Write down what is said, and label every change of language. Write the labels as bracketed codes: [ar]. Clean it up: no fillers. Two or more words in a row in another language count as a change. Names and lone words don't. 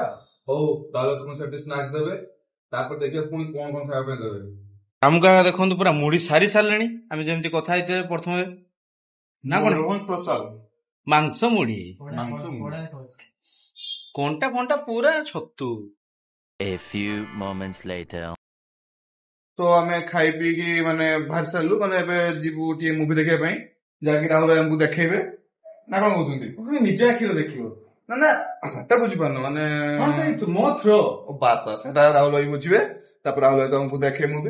[or] ହଉ ତାହେଲେ ତୁମ ସେଠି ସ୍ନାକ୍ସ ଦେବେ, ତାପରେ ଦେଖିବା ପୁଣି କଣ କଣ ଖାଇବା ପାଇଁ ଦେବେ। ଆମକୁ ଆଗ ଦେଖନ୍ତୁ ପୁରା ମୁଢି ସାରି ସାରିଲେଣି, ଆମେ ଯେମିତି କଥା ହେଇଥିଲେ ପ୍ରଥମେ ନା କଣ ସ୍ପେଶାଲ ମାଂସ ମୁଢି, ମାଂସ କଣ୍ଟା ଫଣ୍ଟା ପୁରା ଛତୁ। [en] A few moments later. [or] ତ ଆମେ ଖାଇ ପିଇକି ମାନେ ବାହାରି ସାରିଲୁ, ମାନେ ଏବେ ଯିବୁ ଟିକେ ମୁଭି ଦେଖିବା ପାଇଁ, ଯାହାକି ରାହୁଲ ଭାଇ ଆମକୁ ଦେଖେଇବେ ନା କଣ କହୁଛନ୍ତି? ତୁମେ ନିଜ ଆଖିରେ ଦେଖିବ ନା ନା ସେଟା ବୁଝିପାରୁନ ମାନେ ମୋ ଥ୍ରୋ ବାସ୍ ବାସ୍ ସେଟା ରାହୁଲ ଭାଇ ବୁଝିବେ, ତାପରେ ରାହୁଲ ଭାଇ ତମକୁ ଦେଖେ ମୁଭି।